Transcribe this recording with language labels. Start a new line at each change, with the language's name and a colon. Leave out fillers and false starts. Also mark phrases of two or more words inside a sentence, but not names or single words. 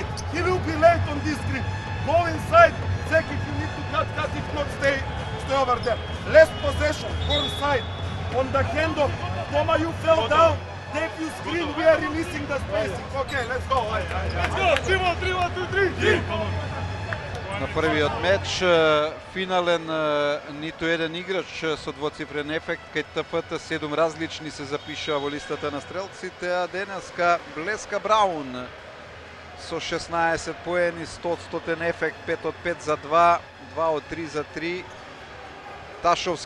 English: He will be late on this screen. Go inside. Zek, if you need to cut. If not, stay over there. Last possession, far side. On the handoff. Toma, you fell down. Take you screen. We are releasing the spacing. Okay, let's go. Let's go. 3-1, 2, 3.
Macedonian: На првиот меч, финален, ниту еден играч со двоцифрен ефект, кај ТФТ 7 различни се запишаа во листата на стрелците, а денеска Блеска Браун со 16 поени, 100 ефект, 5 од 5 за 2, 2 од 3 за 3.